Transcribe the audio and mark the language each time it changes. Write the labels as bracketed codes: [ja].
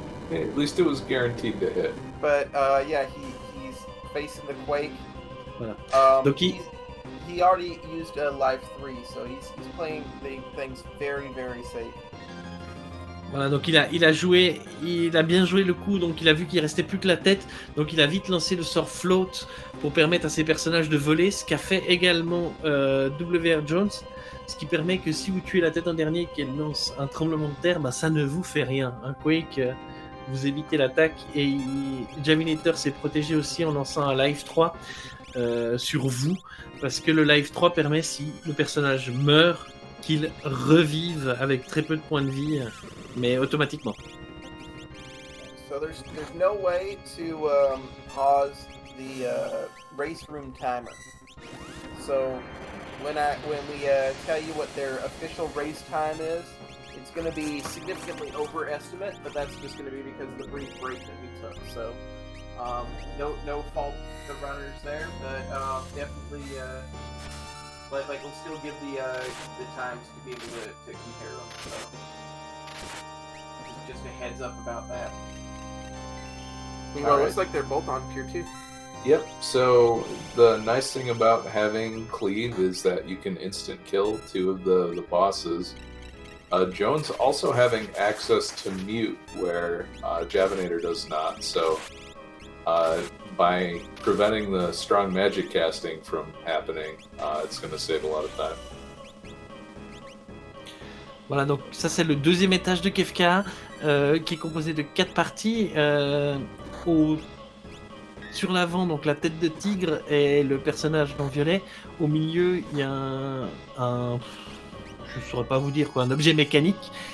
[en] Hey, at least it was guaranteed to hit. But yeah, he's facing the Quake. [fr] Voilà. Donc [en] he already used Life 3, so he's playing things very, very safe. [fr] Voilà, donc il a joué, il a bien joué le coup, donc il a vu qu'il restait plus que la tête, donc il a vite lancé le sort Float pour permettre à ses personnages de voler, ce qu'a fait également wrjones, ce qui permet que si vous tuez la tête en dernier et qu'elle lance un tremblement de terre, bah, ça ne vous fait rien. Un Quake, vous évitez l'attaque, et Javinat0r s'est protégé aussi en lançant un Life 3 sur vous, parce que le Life 3 permet, si le personnage meurt, qu'il revive avec très peu de points de vie, mais automatiquement. [en] So there's no way to pause the race room timer. So when we tell you what their official race time is, it's going to be significantly overestimate, but that's just going to be because of the brief break that we took. So no fault to the runners there, but definitely like we'll still give the times to be able to compare them. So just a heads up about that. Well, it looks like they're both on tier 2. Yep, so the nice thing about having Cleave is that you can instant kill 2 of the bosses. Jones also having access to mute, where Javinator does not, so by preventing the strong magic casting from happening, it's going to save a lot of time. [fr] Voilà, donc ça c'est le deuxième étage de Kefka, qui est composé de 4 parties. Au sur l'avant, donc la tête de tigre et le personnage en violet. Au milieu, il y a un je ne saurais pas vous dire quoi, un objet mécanique.